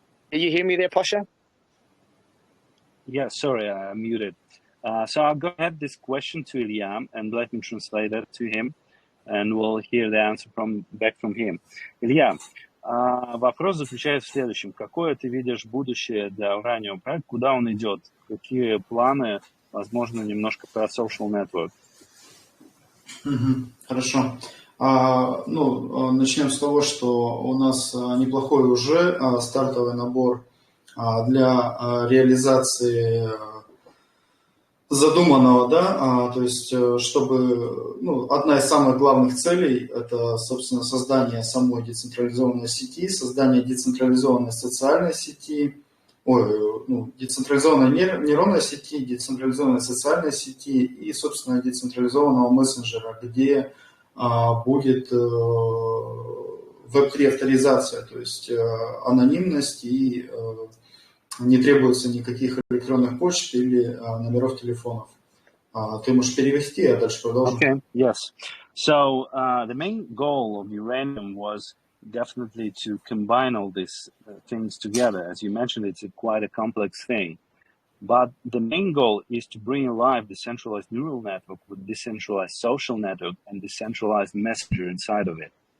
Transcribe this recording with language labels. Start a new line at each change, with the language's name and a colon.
English: Can you hear me there, Pasha? Yeah, sorry, I muted. So I'll go ahead this question to Ilya and let me translate it to him, and we'll hear the answer back from him.
Russian: Илья, вопрос заключается в следующем. Какое ты видишь будущее для Uranium PoW? Куда он идет? Какие планы? Возможно, немножко про social network. Хорошо. Начнем с того, что у нас неплохой уже стартовый набор для реализации задуманного, да, то есть, чтобы, одна из самых главных целей – это, собственно, создание самой децентрализованной сети, создание децентрализованной социальной сети, децентрализованной нейронной сети, децентрализованной социальной сети и, собственно, децентрализованного мессенджера, где будет Web3 авторизация, то есть анонимность и не требуется никаких электронных почт или номеров телефонов. Ты можешь перевести, а дальше продолжим.
English: Okay, yes. So the main goal of Uranium was definitely to combine all these things together. As you mentioned, it's quite a complex thing. But the main goal is to bring alive decentralized neural network with decentralized social network and decentralized messenger inside of it.